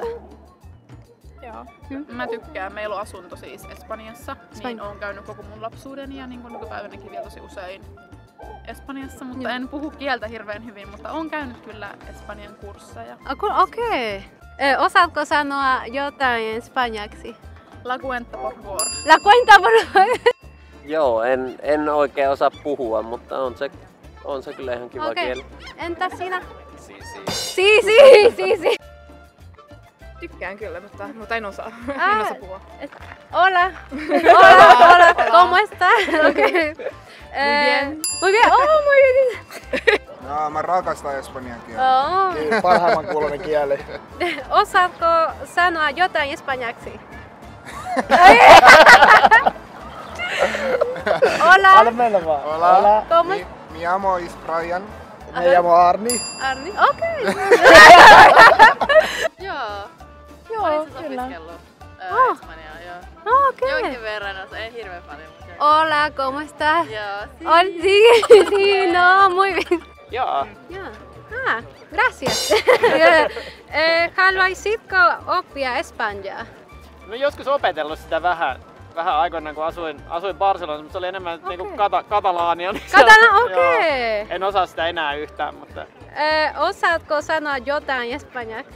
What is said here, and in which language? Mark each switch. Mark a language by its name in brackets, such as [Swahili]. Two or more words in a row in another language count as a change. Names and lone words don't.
[Finnish] Joo. Mä tykkään. Meillä on asunto siis Espanjassa, niin oon käynyt koko mun lapsuuden ja niin nykypäivänäkin vielä tosi usein Espanjassa, mutta en puhu kieltä hirveän hyvin, mutta oon käynyt kyllä Espanjan kursseja. Okei. Osaatko sanoa jotain espanjaksi? [Spanish] La cuenta por favor. La cuenta por favor. [Finnish] Joo, en oikein osaa puhua, mutta on se kyllä ihan kiva kieli. Entäs sinä? Si. Tykkään kyllä, mutta en osaa. En osaa puhua. [Spanish] Hola. ¿Cómo estás? Okay. Muy bien. Oh, muy bien. [Finnish] Mä rakastan espanjan kieltä. Niin, parhaimman kuulonen kieli. Osaatko sanoa jotain espanjaksi? Hola. Anna mennä vaan. Hola. ¿Cómo? [Spanish] Mi llamo is Brian. Me llamo Arni. [Finnish] Arni? Okei. Joo. Joo, kyllä. Espanjaa, joo. Okei. Jonkin verran, en hirveän paljon. [Spanish] Hola, ¿cómo estás? [Finnish] Joo. [Spanish] Sí, no, muy bien. [Finnish] Joo. Gracias. Haluaisitko oppia espanjaa? No joskus opetellut sitä vähän aikoinaan, kun asuin Barcelonassa, mutta se oli enemmän niinku katalaania. Niin okei. En osaa sitä enää yhtään, mutta... Osaatko sanoa jotain espanjaksi?